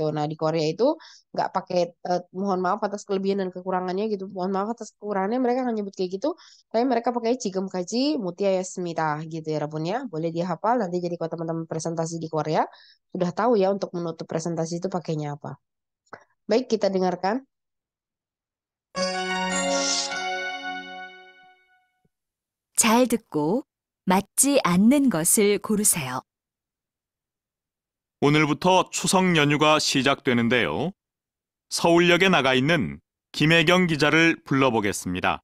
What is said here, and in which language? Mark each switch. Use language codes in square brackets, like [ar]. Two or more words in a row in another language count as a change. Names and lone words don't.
[id] Nah di Korea itu nggak pakai mohon maaf atas kelebihan dan kekurangannya gitu. Mohon maaf atas kekurangannya mereka nggak nyebut kayak gitu. Tapi mereka pakai Jigem Kaji Mutia Yasmita gitu ya Rabun ya. Boleh dihafal nanti jadi kalau teman-teman presentasi di Korea sudah tahu ya untuk menutup presentasi itu pakainya apa. Baik kita dengarkan. [ko] 잘 듣고 맞지 않는 것을 고르세요. 오늘부터 추석 연휴가 시작되는데요. 서울역에 나가 있는 김혜경 기자를 불러보겠습니다.